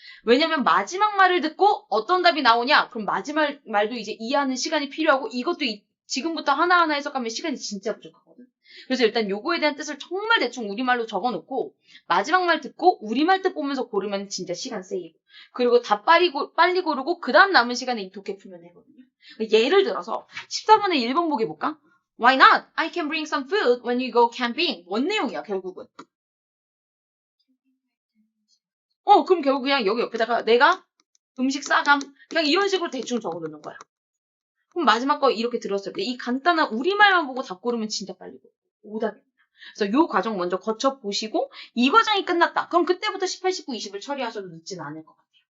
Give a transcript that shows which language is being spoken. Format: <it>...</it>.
<ko>왜냐면 마지막 말을 듣고 어떤 답이 나오냐? 그럼 마지막 말도 이제 이해하는 시간이 필요하고 이것도 지금부터 하나하나 해석하면 시간이 진짜 부족하거든. 그래서 일단 요거에 대한 뜻을 정말 대충 우리말로 적어놓고 마지막 말 듣고 우리말 뜻 보면서 고르면 진짜 시간 세이브. 그리고 다 빨리 고르고 그 다음 남은 시간에 이 독해 풀면 되거든요. 예를 들어서 14번에 1번 보기 볼까?</ko> <en>Why not? I can bring some food when you go camping.</en> <ko>뭔 내용이야 결국은? 그럼 결국 그냥 여기 옆에다가 내가 음식 싸감 그냥 이런 식으로 대충 적어놓는 거야. 그럼 마지막 거 이렇게 들었을 때 이 간단한 우리말만 보고 답 고르면 진짜 빨리 오답입니다. 그래서 이 과정 먼저 거쳐보시고 이 과정이 끝났다. 그럼 그때부터 18, 19, 20을 처리하셔도 늦지는 않을 것 같아요.</ko>